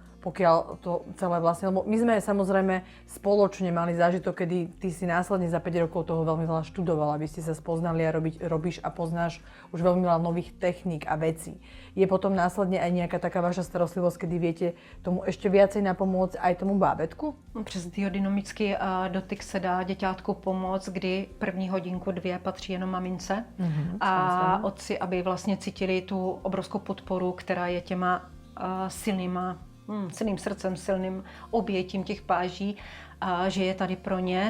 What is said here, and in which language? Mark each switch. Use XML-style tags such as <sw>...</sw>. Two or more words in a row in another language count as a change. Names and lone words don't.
<sk>Pokiaľ to celé vlastne, lebo my sme samozrejme spoločne mali zážitok, kedy ty si následne za 5 rokov toho veľmi veľa študovala, aby ste sa spoznali a robíš a poznáš už veľmi veľa nových techník a vecí. Je potom následne aj nejaká taká vaša starostlivosť, kedy viete tomu ešte viacej napomôcť aj tomu bábätku?</sk> <cs>Přes biodynamický dotyk se dá děťátku pomoct, kdy první hodinku, 2 patří jenom mamince a otci, aby vlastně cítili tu obrovskou podporu, která je těma silným srdcem, silným obětím těch páží, že je tady pro ně.</cs>